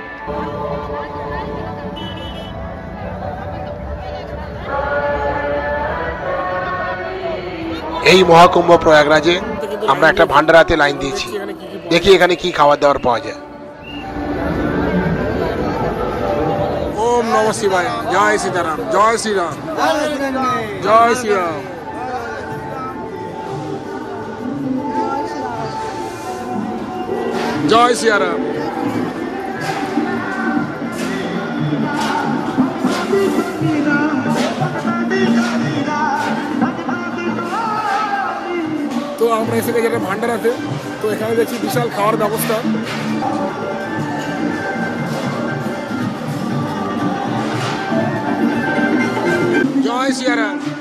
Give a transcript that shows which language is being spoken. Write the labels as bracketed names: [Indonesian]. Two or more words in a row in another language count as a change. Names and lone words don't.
[Bangla] এই মহাকুম্ভ প্রয়াগরাজে আমরা একটা ভান্ডারাতে লাইন দিয়েছি, দেখি এখানে কি খাবার দাবার পাওয়া যায়। [Hindi] ओम नमः शिवाय। जय सीताराम। जय श्री राम। जय श्री राम। जय सिया राम। [Bangla] তো আমরা এসে গেছি একটা ভান্ডারাতে। তো এখানে দেখছি বিশাল খাওয়ার ব্যবস্থা। [Hindi] जय सियाराम।